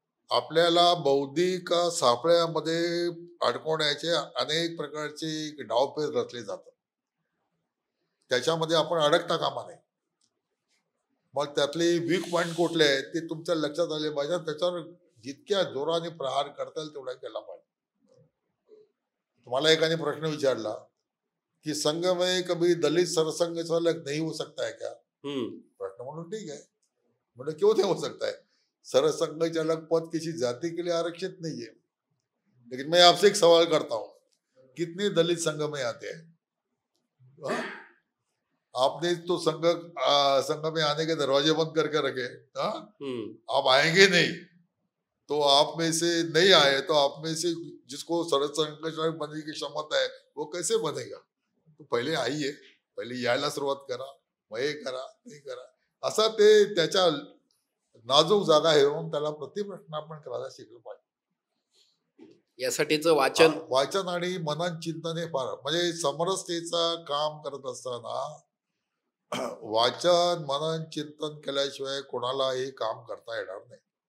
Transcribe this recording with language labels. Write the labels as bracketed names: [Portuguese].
[Marathi] आपल्याला बौद्धिक सापळ्यामध्ये अडकवण्याचे अनेक प्रकारचे डावपेच रचले जातात, त्याच्यामध्ये आपण अडकता कामा नये. मग त्यातले वीक पॉइंट कुठले आहेत ते तुमच्या लक्षात आले पाहिजे, त्याच्यावर जितक्या जोराने प्रहार करता येईल तेवढा केला पाहिजे. तुम्हाला एकाने प्रश्न विचारला कि [Hindi] संघ में कभी दलित सरसंघ चालक नहीं हो सकता है क्या? [Marathi] प्रश्न म्हणून [Hindi] ठीक है, मतलब क्यों नहीं हो सकता है? सरसंघ चालक पद किसी जाति के लिए आरक्षित नहीं है, लेकिन मैं आपसे एक सवाल करता हूं, कितने दलित संघ में आते हैं? आपने तो संघ में आने के दरवाजे बंद करके रखे, आप आएंगे नहीं, तो आप में से नहीं आए तो आप में से जिसको सरसंघ चालक बनने की क्षमता है वो कैसे बनेगा? [Marathi] तो पहिले आइए, पहिले यायला सुरुवात करा, मग हे करा, ते करा, असा ते त्याच्या नाजूक जागा घेऊन त्याला प्रतिप्रश्न आपण करायला शिकलं पाहिजे. यासाठीचं वाचन आणि मनन चिंतन हे फार, म्हणजे समरसतेचं काम करत असताना वाचन मनन चिंतन केल्याशिवाय कोणालाही काम करता येणार नाही.